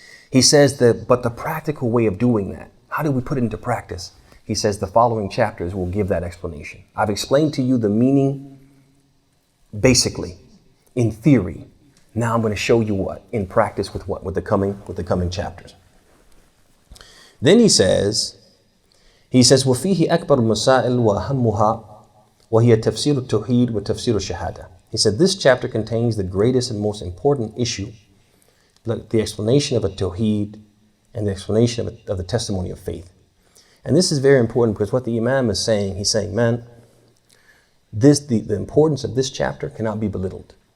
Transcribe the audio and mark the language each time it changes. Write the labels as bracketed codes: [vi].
[en] He says that, but the practical way of doing that, how do we put it into practice? He says the following chapters will give that explanation. I've explained to you the meaning basically, in theory. Now I'm going to show you what? In practice with what? With the coming chapters. Then he says, [ar] وَفِيهِ أَكْبَرُ الْمَسَائِلِ وَأَهَمُّهَا وَهِيَ تَفْسِيرُ التَّوْحِيدِ وَتَفْسِيرُ الشَّهَادَةِ. [en] He said, this chapter contains the greatest and most important issue, the explanation of a Tawheed and the explanation of the testimony of faith. And this is very important because what the Imam is saying, he's saying, man, the importance of this chapter cannot be belittled.